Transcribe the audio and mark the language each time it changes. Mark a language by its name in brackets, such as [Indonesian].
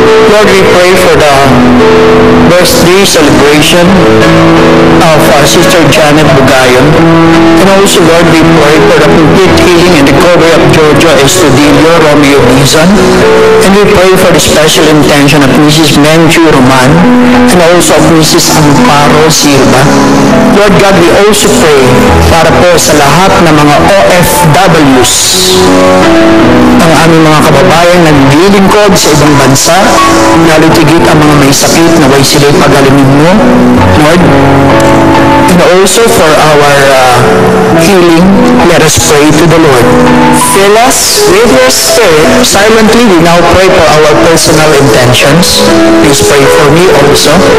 [English] Lord, we pray for the birthday celebration of Sister Janet Bugayon. And also, Lord, we pray for the complete healing and recovery of Giorgio Estudillo Romeo Bizan. And we pray for the special intention of Mrs. Menchu Roman and also of Mrs. Amparo Silva. Lord God, we also pray [Filipino] para po sa lahat ng mga OFWs, ang aming mga kababayan naglilingkod sa ibang bansa, lalo tigit ang mga may sakit na way sila'y pagalingin mo, Lord. [English] And also for our healing, let us pray to the Lord. Fill us with your Spirit. Silently, we now pray for our personal intentions. Please pray for me also.